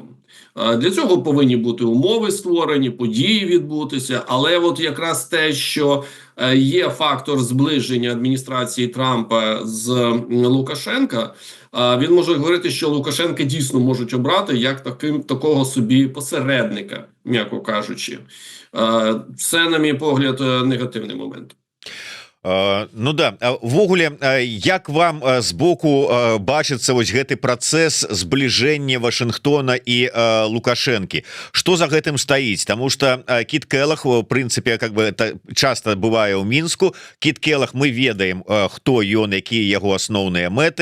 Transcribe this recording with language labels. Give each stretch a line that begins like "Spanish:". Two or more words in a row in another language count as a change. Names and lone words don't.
Ukrainian: Для цього повинні бути умови створені, події відбутися, але от якраз те, що є фактор зближення адміністрації Трампа з Лукашенка, він може говорити, що Лукашенка дійсно можуть обрати як такого собі посередника, м'яко кажучи. Це, на мій погляд, негативний момент.
Belarusian: Ну да, ввогуле, як вам з боку бачыцца вось гэты працэс збліжэння Вашынгтона і Лукашэнкі? Што за гэтым стаіць? Таму што Кіт Келах, в прынцыпе,
Russian: как бы
Belarusian: часта бывае ў Мінску. Кіт Келах, мы ведаем, хто ён, якія яго асноўныя мэты.